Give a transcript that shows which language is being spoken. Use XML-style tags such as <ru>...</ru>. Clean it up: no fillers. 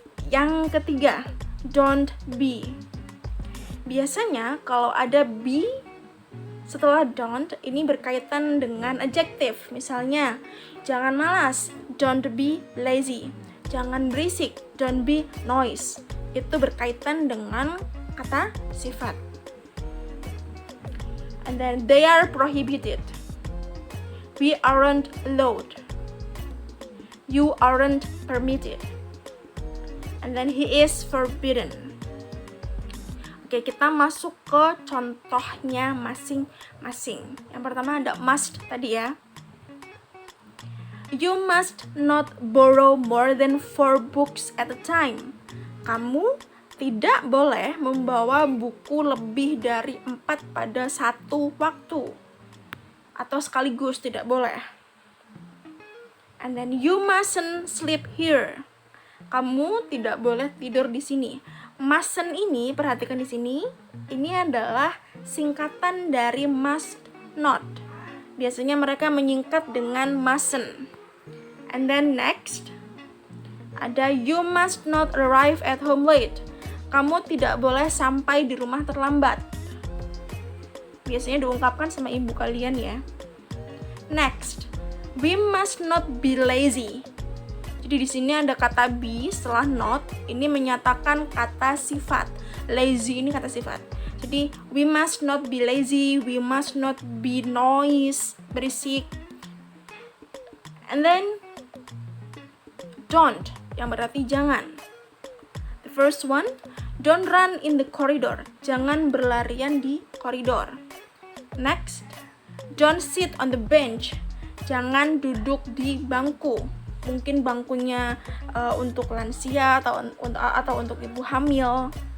<id>Yang ketiga,</id> <en>don't be.</en> <id>Biasanya kalau ada be setelah don't ini berkaitan dengan adjective. Misalnya, jangan malas,</id> <en>don't be lazy.</en> <id>Jangan berisik,</id> <en>don't be noise.</en> <id>Itu berkaitan dengan kata sifat.</id> <en>And then they are prohibited. We aren't allowed. You aren't permitted. And then he is forbidden.</en> <id>Oke, kita masuk ke contohnya masing-masing. Yang pertama ada must tadi ya.</id> <en>You must not borrow more than 4 books at a time.</en> <id>Kamu tidak boleh membawa buku lebih dari 4 pada satu waktu. Atau sekaligus tidak boleh.</id> <en>And then you mustn't sleep here.</en> <id>Kamu tidak boleh tidur di sini. Mustn't ini, perhatikan di sini, ini adalah singkatan dari must not. Biasanya mereka menyingkat dengan mustn't.</id> <en>And then next,</en> <id>ada</id> <en>you must not arrive at home late.</en> <id>Kamu tidak boleh sampai di rumah terlambat. Biasanya diungkapkan sama ibu kalian ya.</id> <en>Next, we must not be lazy.</en> <id>Jadi di sini ada kata be setelah not, ini menyatakan kata sifat. Lazy ini kata sifat. Jadi</id> <en>we must not be lazy, we must not be noise,</en> <id>berisik.</id> <en>And then don't,</en> <id>yang berarti jangan.</id> <en>The first one, don't run in the corridor.</en> <id>Jangan berlarian di koridor.</id> <en>Next, don't sit on the bench.</en> <id>Jangan duduk di bangku. Mungkin bangkunya untuk lansia atau untuk ibu hamil.</id>